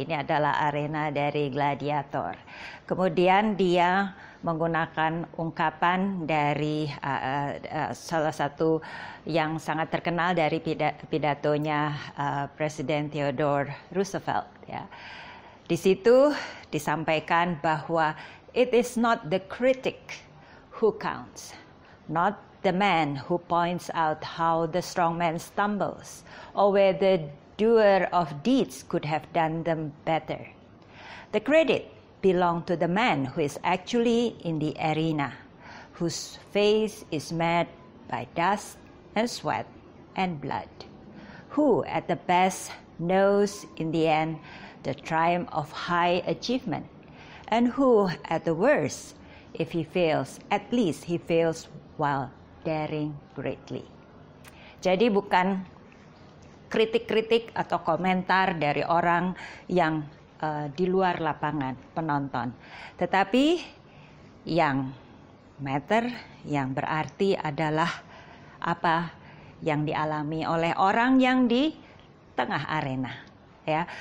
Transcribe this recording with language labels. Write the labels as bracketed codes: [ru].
[id] Ini adalah arena dari gladiator. Kemudian dia menggunakan ungkapan dari salah satu yang sangat terkenal dari pidatonya Presiden Theodore Roosevelt, ya. Di situ disampaikan bahwa [en] it is not the critic who counts, not the man who points out how the strong man stumbles, or where the doer of deeds could have done them better. The credit belongs to the man who is actually in the arena, whose face is met by dust and sweat and blood, who at the best knows in the end the triumph of high achievement, and who at the worst, if he fails, at least he fails while daring greatly. [id] Jadi bukan kritik-kritik atau komentar dari orang yang di luar lapangan, penonton. Tetapi yang matter, yang berarti adalah apa yang dialami oleh orang yang di tengah arena. Ya.